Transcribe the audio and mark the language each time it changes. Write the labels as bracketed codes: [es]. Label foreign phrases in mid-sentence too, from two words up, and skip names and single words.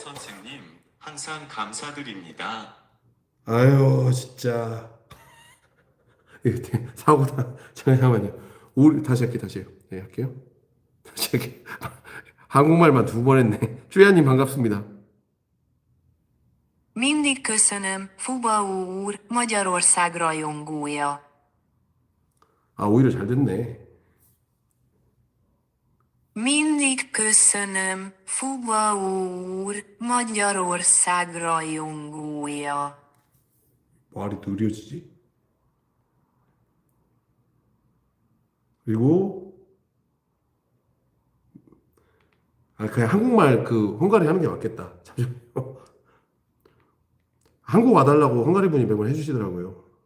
[ko] 선생님 항상 감사드립니다. 아유, 진짜. 이거 사고다. 잠깐만요. 다시 할게요, 다시 해요. 네, 할게요. 다시 할게요. 한국말만 두 번 했네. 쭈야님 반갑습니다. [hu] Mindig köszönöm, Fubaó úr, Magyarország rajongója. [ko] 아, 오히려 잘 됐네. [hu] Mindig köszönöm, Fubaó úr, Magyarország rajongója. [ko] 말이 느려지지? 그리고, 그냥 한국말 헝가리 하는 게 맞겠다. 잠시만요. 한국 와달라고 헝가리 분이 매번 해주시더라고요.